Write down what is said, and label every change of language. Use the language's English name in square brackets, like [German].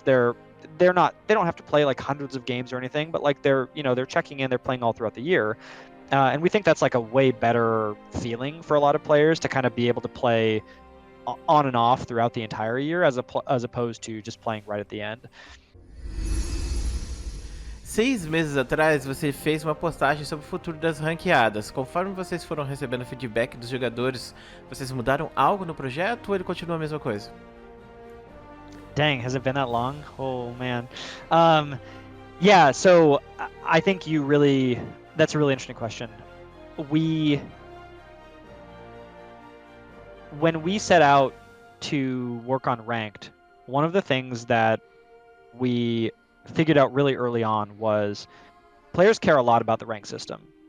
[English] They don't have to play like hundreds of games or anything, but like they're checking in, they're playing all throughout the year. And we think that's like a way better feeling for a lot of players to kind of be able to play on and off throughout the entire year as opposed to just playing right at the end. [Portuguese] 6 meses atrás, você fez uma postagem sobre o futuro das ranqueadas. Conforme vocês foram recebendo feedback dos jogadores, vocês mudaram algo no projeto ou ele continua a mesma coisa? [English] Dang, has it been that long? Oh man. Yeah, so I think that's a really interesting question. When we set out to work on ranked, one of the things that we figured out really early on was players care a lot about the rank system.